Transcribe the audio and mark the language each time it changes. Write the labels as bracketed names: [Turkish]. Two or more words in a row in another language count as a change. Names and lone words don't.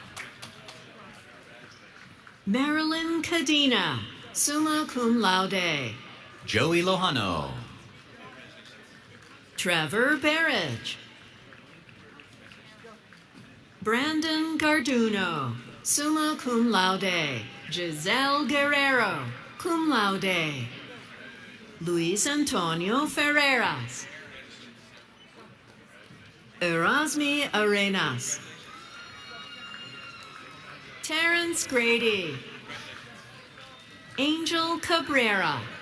[English] Marilyn Cadena, [Latin] summa cum laude. [English] Joey Lohano, Trevor Barrage, Brandon Garduno, [Latin] summa cum laude. [English] Giselle Guerrero, [Latin] cum laude. [English] Luis Antonio Ferreras, Erasmi Arenas, Terrence Grady, Angel Cabrera,